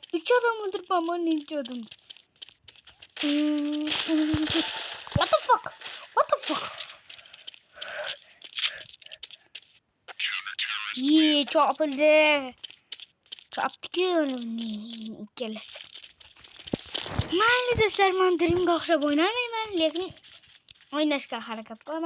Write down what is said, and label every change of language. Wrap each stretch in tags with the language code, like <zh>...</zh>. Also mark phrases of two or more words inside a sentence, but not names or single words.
<uz>3 odam o'ldiribman, 2 odam.</uz> <en>What the fuck?</en> <uz>Chopildi. Chopdi-ku ikkalasi. Mayli do'stlar, men Dreamga o'xshab o'ynamayman, lekin o'ynashga harakat qilaman.</uz>